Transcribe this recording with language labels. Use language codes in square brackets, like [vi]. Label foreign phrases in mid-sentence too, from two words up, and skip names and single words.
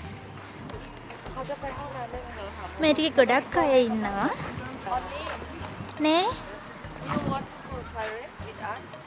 [th] เขาจะไปห้องน้ำได้ไหมคะ [si] මේ ටිකේ ගොඩක් අය ඉන්නවා නේ [en] You want to try it with us?